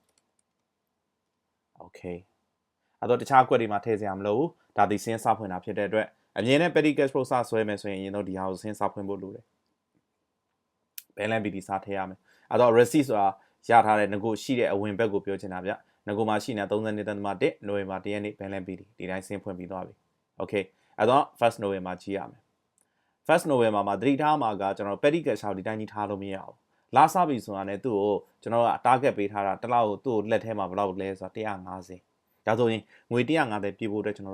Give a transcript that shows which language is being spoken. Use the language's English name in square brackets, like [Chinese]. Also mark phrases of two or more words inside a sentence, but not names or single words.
[Burmese] okay အဲ့တော့တခြားကွက်တွေမှာထည့်စရာမလိုဘူးဒါဒီစင်းစဖွင့်တာဖြစ်တဲ့အတွက်အမြင်နဲ့ [English] petty cash flow [Burmese] စဆွဲမယ်ဆိုရင်အရင်တော့ဒီဟာကိုစင်းစဖွင့်ဖို့လိုတယ် [English] balance BD [Burmese] စထည့်ရမယ်အဲ့တော့ receipt ဆိုတာရထားတဲ့ငကိုရှိတဲ့အဝင်ဘက်ကိုပြောချင်တာဗျငကိုမှာရှိနေတာ32.1နိုဝင်ဘာ1ရက်နေ့ [English] balance BD [Burmese] ဒီတိုင်းစင်းဖွင့်ပြီးသွားပြီ okay အဲ့တော့ [English] 1st November [Burmese] ကြည့်ရမယ် [English] 1st November [Burmese] မှာသတိထားမှာကကျွန်တော် [English] petty cash [Burmese] ကိုဒီတိုင်းကြီးထားလို့မရအောင်လာစပြီဆိုတာနဲ့သူ့ကိုကျွန်တော်က target ပေးထားတာတစ်လောက်ကိုသူ့ကိုလက်ထဲမှာဘယ်လောက်လဲဆိုတော့150ဒါဆိုရင်ငွေ150ပြည့်ဖို့အတွက်ကျွန်တော်